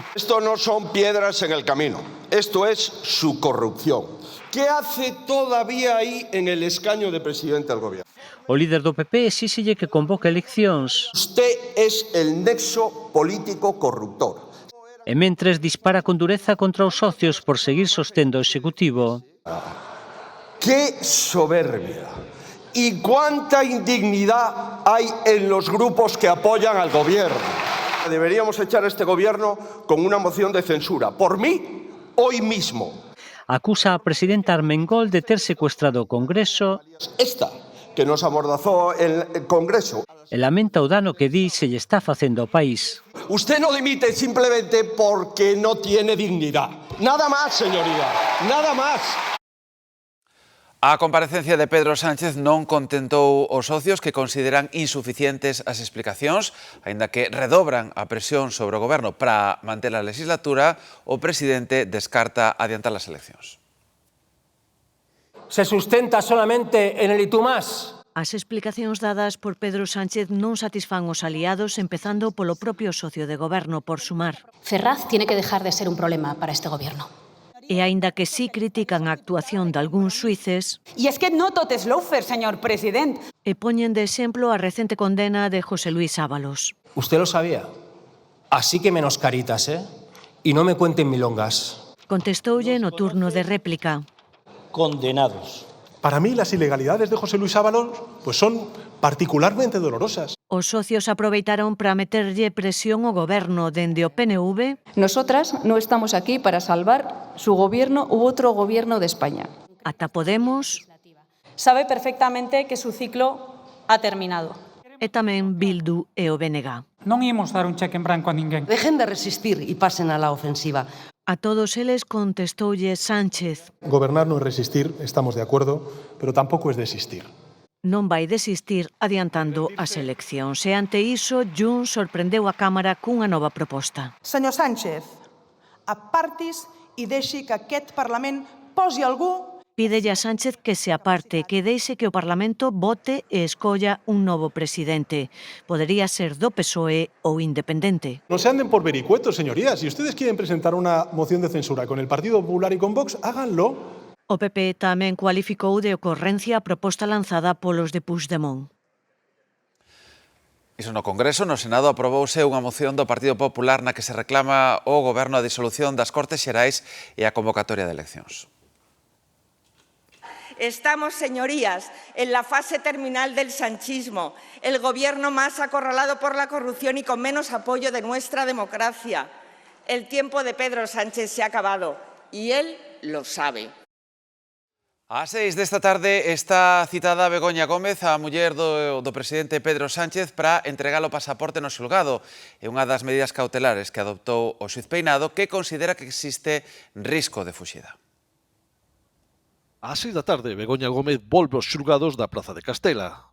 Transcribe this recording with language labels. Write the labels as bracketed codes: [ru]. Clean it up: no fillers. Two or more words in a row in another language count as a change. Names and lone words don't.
[es] Esto no son piedras en el camino, esto es su corrupción. ¿Qué hace todavía ahí en el escaño de presidente del gobierno? [gl] O líder do PP exíxelle que convoque eleccións. [es] Usted es el nexo político corruptor. [gl] E mentres dispara con dureza contra os socios por seguir sostendo o Executivo. [es] ¡Qué soberbia! ¿Y cuánta indignidad hay en los grupos que apoyan al gobierno? Deberíamos echar a este gobierno con una moción de censura. Por mí, hoy mismo. [gl] Acusa a presidenta Armengol de ter secuestrado o Congreso. [es] Esta, que nos amordazó el Congreso. [gl] E lamenta o dano que di se lle está facendo ao país. [es] Usted no dimite simplemente porque no tiene dignidad. Nada más, señoría, nada más. [gl] A comparecencia de Pedro Sánchez non contentou os socios que consideran insuficientes as explicacións, aínda que redobran a presión sobre o goberno para manter a legislatura, o presidente descarta adiantar as eleccións. [es] Se sustenta solamente en el y tú más. [gl] As explicacións dadas por Pedro Sánchez non satisfán os aliados, empezando polo propio socio de goberno, por Sumar. [es] Ferraz tiene que dejar de ser un problema para este gobierno. [gl] E aínda que sí critican a actuación de algúns xuíces, [es] y es que [ca] no tot [es] es loafer, señor presidente, [gl] e poñen de exemplo a recente condena de José Luis Ábalos. [es] Usted lo sabía. Así que menos caritas, ¿eh? Y no me cuenten milongas. [gl] Contestoulle no turno de réplica. [es] Condenados. Para mí las ilegalidades de José Luis Ábalos pues son particularmente dolorosas. [gl] Os socios aproveitaron para meterlle presión ao goberno dende o PNV. [es] Nosotras no estamos aquí para salvar su gobierno u otro gobierno de España. [gl] Ata Podemos. [es] Sabe perfectamente que su ciclo ha terminado. [gl] E tamén Bildu e o BNG. Non imos dar un cheque en branco a ninguén. [es] Dejen de resistir y pasen a la ofensiva. [gl] A todos eles contestoulle Sánchez. [es] Gobernar no es resistir, estamos de acuerdo, pero tampoco es desistir. [gl] Non vai desistir adiantando as eleccións. E ante iso, Junts sorprendeu a Cámara cunha nova proposta. [ca] Senyor Sánchez, apartis e deixi que aquest Parlament posi algú. [gl] Pídelle a Sánchez que se aparte, que deixe que o Parlamento vote e escolla un novo presidente. Podería ser do PSOE ou independente. [es] No se anden por vericuetos, señorías. Si ustedes quieren presentar una moción de censura con el Partido Popular y con Vox, háganlo. [gl] O PP tamén cualificou de ocorrencia a proposta lanzada polos de Puigdemont. Iso no Congreso, no Senado, aprobouse unha moción do Partido Popular na que se reclama ao Goberno a disolución das Cortes Xerais e a convocatoria de eleccións. [es] Estamos, señorías, en la fase terminal del sanchismo, el gobierno más acorralado por la corrupción y con menos apoyo de nuestra democracia. El tiempo de Pedro Sánchez se ha acabado y él lo sabe. [gl] Ás 6 desta tarde está citada Begoña Gómez, a muller do presidente Pedro Sánchez, para entregar o pasaporte no xulgado. É unha das medidas cautelares que adoptou o xuíz Peinado, que considera que existe risco de fuxida. Ás 6 da tarde, Begoña Gómez volve aos xulgados da Praza de Castela.